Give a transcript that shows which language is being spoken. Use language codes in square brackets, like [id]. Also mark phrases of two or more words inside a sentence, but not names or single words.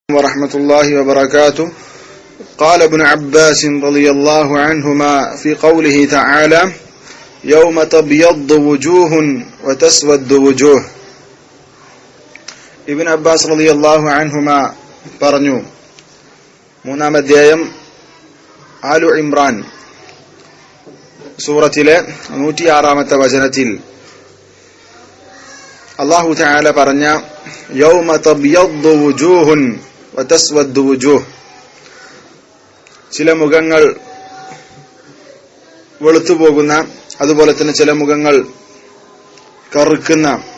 [ar] ورحمة الله وبركاته. قال ابن عباس رضي الله عنهما في قوله تعالى يوم تبيض وجوه وتسود وجوه. [ml] ഇബ്നു അബ്ബാസ് [ar] رضي الله عنهما [ml] പറഞ്ഞു, മൂന്നാം അധ്യായം ആലു ഇമ്രാൻ സൂറത്തിലെ 106-ാമത്തെ വചനത്തിൽ [ar] الله تعالى [ml] പറഞ്ഞ [ar] يوم تبيض وجوه وتسود وجوه, [ml] ചില മുഖങ്ങൾ വെളുത്തുപോകുന്ന, അതുപോലെ തന്നെ ചില മുഖങ്ങൾ കറുക്കുന്ന